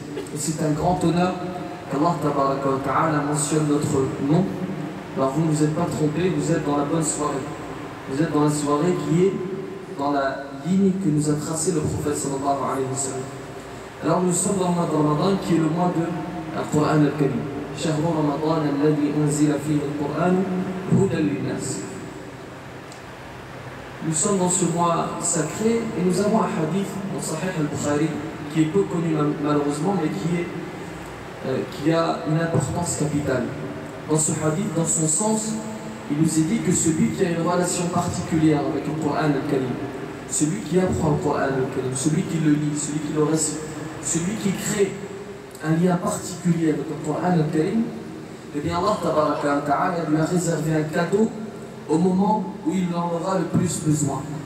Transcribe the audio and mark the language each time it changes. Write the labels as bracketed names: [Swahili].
[French] Et c'est un grand honneur qu'Allah tabaraka wa ta'ala mentionne notre nom. Alors vous ne vous êtes pas trompés, vous êtes dans la bonne soirée. Vous êtes dans la soirée qui est dans la ligne que nous a tracée le prophète sallallahu alayhi wa sallam. Alors nous sommes dans le mois de Ramadan qui est le mois de Al-Qur'an al-Karim. [Arabic] شهر رمضان الذي أنزل فيه القرآن هدى للناس. [French] Nous sommes dans ce mois sacré et nous avons un hadith dans Sahih al-Bukhari qui est peu connu malheureusement mais qui a une importance capitale. Dans ce hadith, dans son sens, il nous est dit que celui qui a une relation particulière avec le Coran al-Karim, celui qui apprend le Coran al-Karim, celui qui le lit, celui qui le récite, celui qui crée un lien particulier avec le Coran al-Karim, eh bien Allah tabaraka wa ta'ala lui a réservé un cadeau au moment où il en aura le plus besoin.